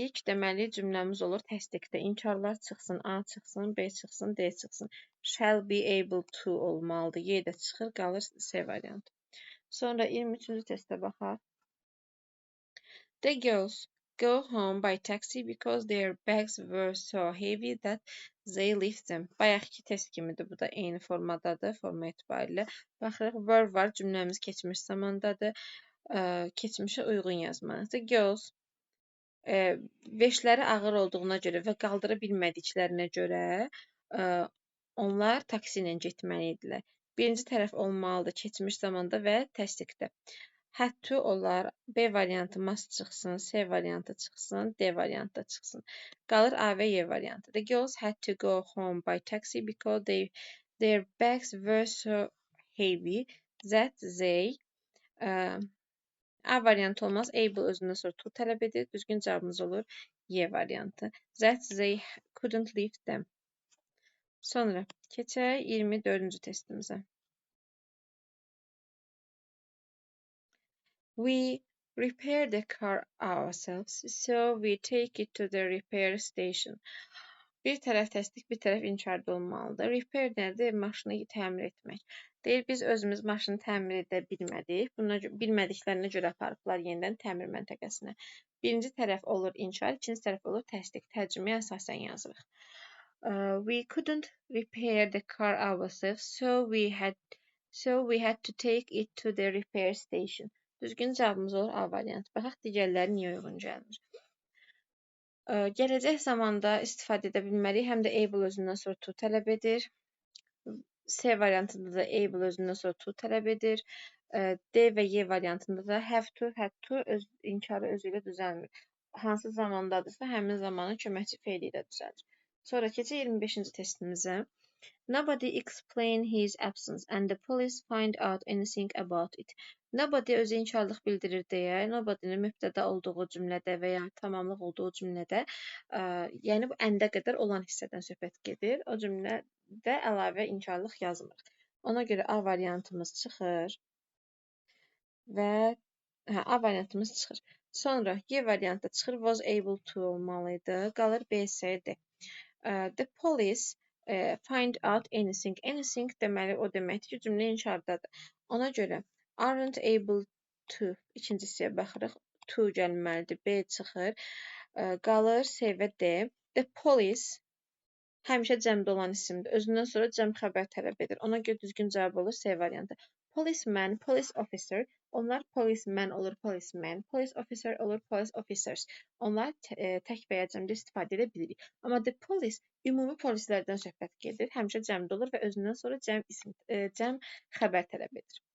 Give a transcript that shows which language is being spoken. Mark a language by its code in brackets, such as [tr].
[az] Deməli, cümləmiz olur təsdiqdə. İnkarlar çıxsın, A çıxsın, B çıxsın, D çıxsın. [en] Shall be able to [az] olmalıdır. Y də çıxır, qalır C variantı. Sonra 23-cü testə baxaq. [en] The girls go home by taxi because their bags were so heavy that they lift them. [az] Bayaqki test kimidir. Bu da eyni formadadır, forma etibarilə. Baxırıq, were var, cümləmiz keçmiş zamandadır. Keçmişə uyğun yazmalıyıq. [en] The girls [az] veşləri ağır olduğuna görə və qaldıra bilmədiklərinə görə onlar taksi ilə getməli idilər. Birinci tərəf olmalıdır keçmiş zamanda və təsdiqdə. [en] Had to [az] olar. B variantı must çıxsın, C variantı çıxsın, D variantı da çıxsın. Qalır A və Y variantı. [en] The girls had to go home by taxi because their bags were so heavy that they [az] A variantı olmaz. Able özündən sonra to tələb edir. Düzgün cavabımız olur Y variantı. [en] That they couldn't lift them. [az] Sonra keçək 24-cü testimizə. [en] We repair the car ourselves, so we take it to the repair station. [az] Bir tərəf təsdiq, bir tərəf inkarda olmalıdır. Repair nədir? Maşını təmir etmək. Deyir, biz özümüz maşını təmir edə bilmədik. Bilmədiklərinə görə aparıblar yenidən təmir məntəqəsinə. Birinci tərəf olur inkar, ikinci tərəf olur təsdiq. Tərcüməyə əsasən yazırıq. [en] We couldn't repair the car ourselves, so we had to take it to the repair station. [az] Düzgün cavabımız olur A variantı. Baxaq digərləri niyə uyğun gəlmir. Gələcək zamanda istifadə edə bilmərik. Həm də able özündən sonra to tələb edir. C variantında da able özündən sonra to tələb edir. D və Y variantında da have to, had to inkarı özü ilə düzəlmir. Hansı zamandadırsa, həmin zamanın köməkçi feili ilə düzəlir. Sonra keçək 25-ci testimizə. [en] Nobody explained his absence and the police find out anything about it. [az] Nobody özü inkarlıq bildirir deyə, nobody'nin mübtəda olduğu cümlədə və ya tamamlıq olduğu cümlədə, yəni bu əndə qədər olan hissədən söhbət gedir. O cümlədə əlavə inkarlıq yazmır. Ona görə A variantımız çıxır və A variantımız çıxır. Sonra Y variantı çıxır, [en] was able to [az] olmalıydı. Qalır B, C, D. [en] The police find out anything. [az] Anything deməli o deməkdir ki, cümlə inkardadır. Ona görə [en] aren't able to [az] ikincisiyə baxırıq. To gəlməlidir. B çıxır. Qalır C və D. The police həmişə cəmdə olan isimdir. Özündən sonra cəm xəbər tələb edir. Ona görə düzgün cavab olur C variantı. Policeman, police officer. Onlar policeman olur, policeman. Police officer olur, police officers. Onlar tək və ya cəmdə istifadə edə bilirik. Amma the police ümumi polislərdən söhbət gedir. Həmişə cəmdə olur və özündən sonra cəm xəbər tələb edir.